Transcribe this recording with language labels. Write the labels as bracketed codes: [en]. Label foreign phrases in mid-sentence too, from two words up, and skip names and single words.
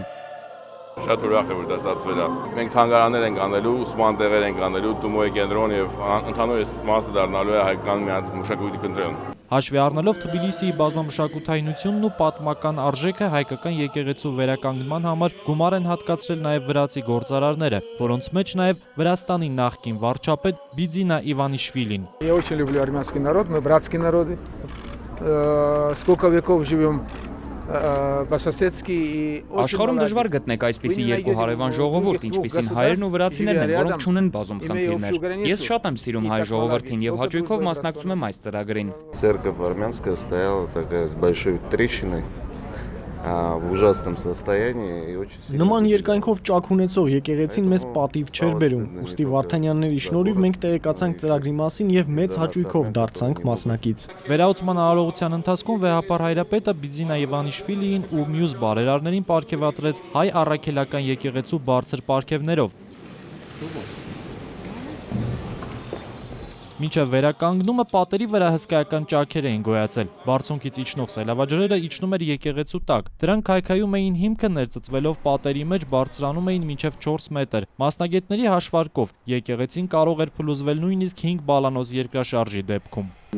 [hy] Շատ ուրախ եմ, որ դա ստացվել է։ Մենք թանգարաններ ենք անելու, ուսման տեղեր ենք անելու, Թումոյի կենտրոն եւ ընդհանուր մասը դառնալու է հայկական մի հատ մշակույթի կենտրոն։ Հաշվի առնելով Թբիլիսիի բազմամշակութայնությունն ու պատմական արժեքը հայկական եկեղեցու վերականգնման համար գումար են հատկացրել նաև վրացի գործարարները, որոնց մեջ նաև Վրաստանի նախկին վարչապետ Բիձինա Իվանիշվիլին։ [ru] Я очень люблю армянский народ, мы братские народы. Сколько веков живем [hy] Աշխարհում դժվար գտնեք այսպիսի երկու հարևան ժողովուրդ, ինչպիսին հայերն ու վրացիներն են, որոնք չունեն բազում խնդիրներ։ Ես շատ եմ սիրում հայ ժողովրդին եւ հաճույքով մասնակցում եմ այս ծրագրին։ [ru] Церковь армянская стояла такая с большой трещиной. В ужасном состоянии и очень сильно. [hy] Նման երկայնքով ճաք ունեցող եկեղեցին մեզ պատիվ չէր բերում, ուստի Վարդանյանների շնորհիվ մենք տեղեկացանք ծրագրի մասին եւ մեծ հաճույքով դարձանք մասնակից։ Վերահսկման արարողության ընթացքում վեհապար հայրապետը Բիձինա Իվանիշվիլիին ու մյուս բարերարներին պարգևատրեց հայ առաքելական եկեղեցու բարձր պարգևներով։ Մինչև վերականգնումը պատերի վրա հսկայական ճաքեր էին գոյացել։ Բարձունքից իջնող սելավաջրերը իջնում էր եկեղեցու տակ։ Դրանք քայքայում էին հիմքը ներծծվելով պատերի մեջ բարձրանում էին մինչև 4 մետր։ Մասնագետների հաշվարկով եկեղեցին կարող էր փլուզվել նույնիսկ 5 բալանոց երկրաշարժի դեպքում։